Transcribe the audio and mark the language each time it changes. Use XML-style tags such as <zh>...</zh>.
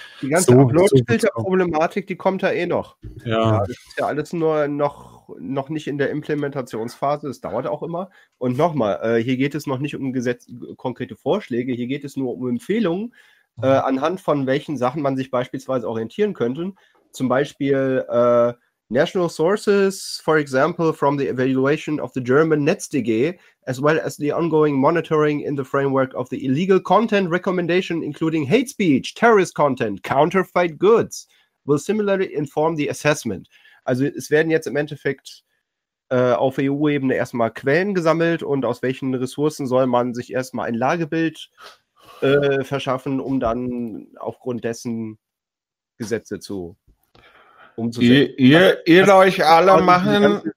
<de>Die ganze Upload-Filter-Problematik, die kommt da eh noch. Ja. Ja, das ist ja alles nur noch nicht in der Implementationsphase, das dauert auch immer. Und nochmal, hier geht es noch nicht um konkrete Vorschläge, hier geht es nur um Empfehlungen, anhand von welchen Sachen man sich beispielsweise orientieren könnte. Zum Beispiel</de> <en>National Sources, for example, from the evaluation of the German Netz-DG, as well as the ongoing monitoring in the framework of the illegal content recommendation, including hate speech, terrorist content, counterfeit goods, will similarly inform the assessment.</en> <de>Also es werden jetzt im Endeffekt auf EU-Ebene erstmal Quellen gesammelt und aus welchen Ressourcen soll man sich erstmal ein Lagebild verschaffen, um dann aufgrund dessen Gesetze zu um zu sehen. Ihr euch alle machen.</de>